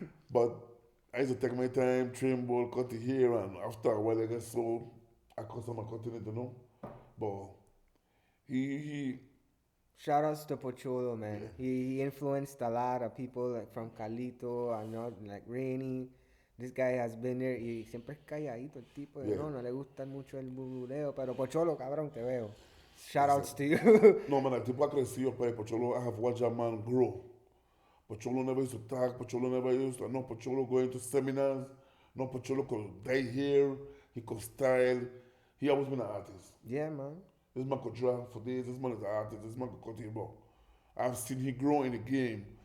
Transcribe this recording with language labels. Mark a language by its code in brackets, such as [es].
[en] But I used to take my time, tremble, cut the hair, and after a while I get so accustomed to cutting it, But he Shout outs to Pocholo, man. Yeah. He influenced a lot of people like from Calito and like Renny. This guy has been there [es] y siempre es calladito el tipo, [en] Yeah. [es] no le gusta mucho el buruleo, pero Pocholo, cabrón, te veo. [en] Shout outs to you. No, man, [es] el tipo ha crecido, [en] pero Pocholo, I have watched a man grow. Pocholo never used to talk, Pocholo never used to, no, Pocholo going to seminars, no, Pocholo could dye hair, he could style. He always been an artist. Yeah, man. This man could draw for days, this man is an artist, this man could cut him up. I've seen him grow in the game.